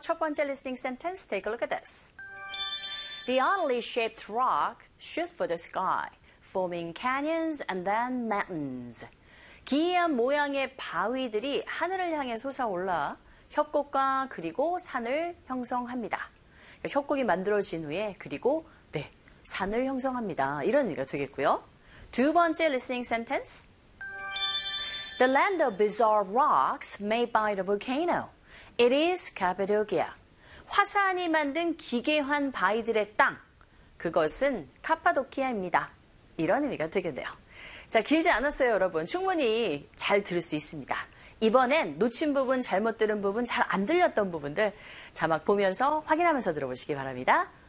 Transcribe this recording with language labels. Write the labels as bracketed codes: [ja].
[ko] 첫 번째 [en] listening sentence, take a look at this. The oddly shaped rock shoots for the sky, forming canyons and then mountains. [ko] 기이한 모양의 바위들이 하늘을 향해 솟아올라 협곡과 그리고 산을 형성합니다. 그러니까 협곡이 만들어진 후에 그리고 네, 산을 형성합니다. 이런 의미가 되겠고요. 두 번째 [en] listening sentence. The land of bizarre rocks made by the volcano. It is Cappadocia. [ko] 화산이 만든 기괴한 바위들의 땅. 그것은 카파도키아입니다. 이런 의미가 되겠네요. 자, 길지 않았어요, 여러분. 충분히 잘 들을 수 있습니다. 이번엔 놓친 부분, 잘못 들은 부분, 잘 안 들렸던 부분들 자막 보면서 확인하면서 들어보시기 바랍니다.